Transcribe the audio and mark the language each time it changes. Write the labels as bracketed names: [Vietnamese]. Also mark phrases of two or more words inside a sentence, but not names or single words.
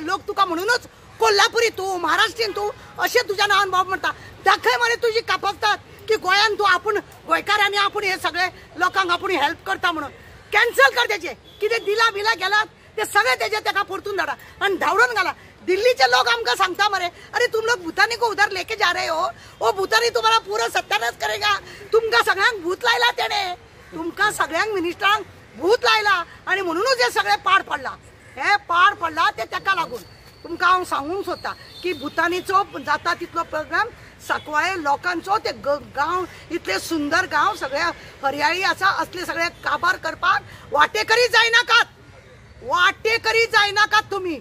[Konkani] लोक तुका म्हणूनच कोल्हापुरी तूं, महाराष्ट्रीयन तूं अशें तुज्या नांवान बाब म्हणटा. दाखय मरे तुजी कापासतात की गोंयान तूं आपूण गोंयकार आनी आपूण हे सगळे लोकांक आपूण हेल्प करता म्हणून. कॅन्सल कर तेजे, कितें दिला बिला गेलात ते सगळे तेजे ताका परतून धाडा आनी धांवडून घाला. दिल्लीचे लोक आमकां सांगता मरे, [Hindi] अरे तुम लोग भूतानी को उधर लेके जा रहे हो, वो भूतानी तुम्हाला पूरा सत्यानाश करेगा. [Konkani] तुमकां सगळ्यांक भूत लायला तेणे, तुमकां सगळ्यांक मिनिस्टरांक भूत लायला आनी म्हणूनच हे सगळे पाड पडला. हे पाड पडला ते ताका लागून. तुमकां हांव सांगूंक सोदता की भूतानीचो जाता तितलो प्रोग्राम सकवाळे लोकांचो, ते गांव इतले सुंदर गांव सगळे हरयाळी आसा, असले सगळे काबार करपाक वाटेकरी जायनाकात तुमी.